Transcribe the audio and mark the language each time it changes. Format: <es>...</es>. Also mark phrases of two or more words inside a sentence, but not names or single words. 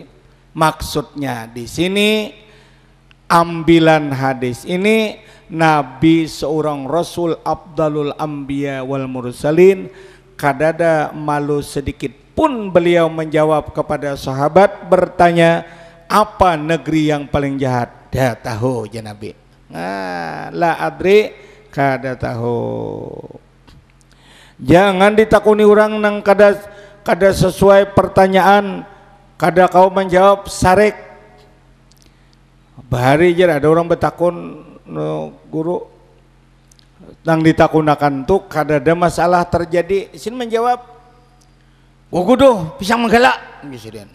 <id>Maksudnya di sini ambilan hadis ini, Nabi seorang Rasul</id> <ar>أفضل الأنبياء والمرسلين,</ar> <id>kadada malu sedikit pun beliau menjawab kepada sahabat bertanya, apa negeri yang paling jahat? Dah tahu ya Nabi. Nah,</id> <ar>لا أدري,</ar> <bjn>kada tahu. Jangan ditakuni orang nang kada sesuai pertanyaan, kada kau menjawab sarek. Bahari je ada orang betakun guru nang ditakunakan tuh kada ada masalah terjadi, sin menjawab guguduh pisang menggala presiden.</bjn>